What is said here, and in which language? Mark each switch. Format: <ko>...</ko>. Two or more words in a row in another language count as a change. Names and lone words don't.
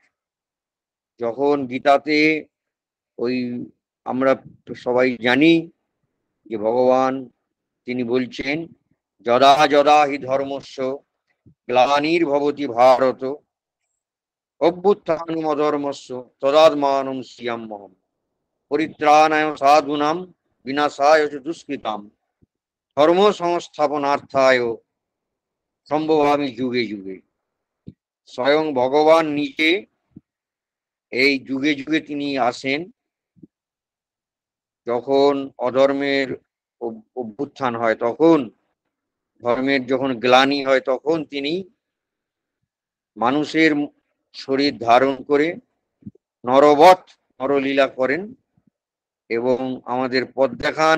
<bn>যখন গীতাতে ওই আমরা সবাই জানি যে ভগবান তিনি বলছেন</bn> <sa>যদা যদা হি ধর্মস্য গ্লানির্ভবতি ভারত অভ্যুত্থানম অধর্মস্য তদাত্মানম শ্রিয়াম্যহম পরিত্রাণায় সাধুনাম বিনাশায় চ দুষ্কৃতাম ধর্ম সংস্থাপনার্থায় সম্ভবামি যুগে যুগে।</sa> <bn>স্বয়ং ভগবান নিজে এই যুগে যুগে তিনি আসেন, যখন অধর্মের অভ্যুত্থান হয়, তখন ধর্মের যখন গ্লানি হয়, তখন তিনি মানুষের শরীর ধারণ করে নরবৎ নরলীলা করেন এবং আমাদের পথ দেখান।</bn>